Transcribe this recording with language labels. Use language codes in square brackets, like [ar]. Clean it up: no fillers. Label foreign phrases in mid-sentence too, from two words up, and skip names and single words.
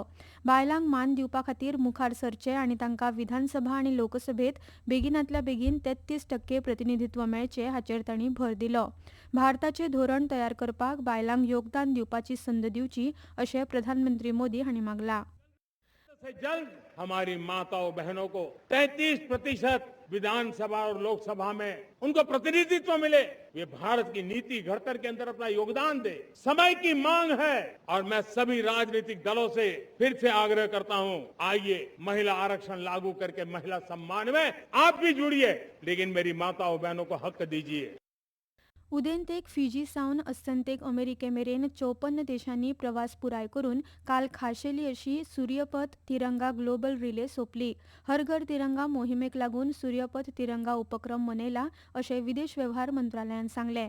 [kok] बायलांक मान दिवपा खातीर मुखार सरचे आनी तांकां विधानसभा आनी लोकसभेत बेगिनांतल्या बेगीन 33% प्रतिनिधित्व मेळचें हाचेर तांणी भर दिलो. भारताचें धोरण तयार करपाक बायलांक योगदान दिवपाची संद दिवची अशें प्रधानमंत्री मोदी हांणी मागलां. [hi] से जल्द हमारी माताओं बहनों को 33% विधानसभा और लोकसभा में उनको प्रतिनिधित्व मिले. वे भारत की नीति घड़तर के अंदर अपना योगदान दे. समय की मांग है और मैं सभी राजनीतिक दलों से फिर से आग्रह करता हूं, आइए महिला आरक्षण लागू करके महिला सम्मान में आप भी जुड़िए, लेकिन मेरी माताओं बहनों को हक दीजिए. [kok] उदेंतेक फिजी सावन अस्तंतेक अमेरिके मेरेन 54 देशांनी प्रवास पुराय करून काल खाशेली अशी सूर्यपथ तिरंगा ग्लोबल रिले सोंपली. हर घर तिरंगा मोहिमेक लागून सूर्यपथ तिरंगा उपक्रम मनयला अशें विदेश वेव्हार मंत्रालयान सांगलें.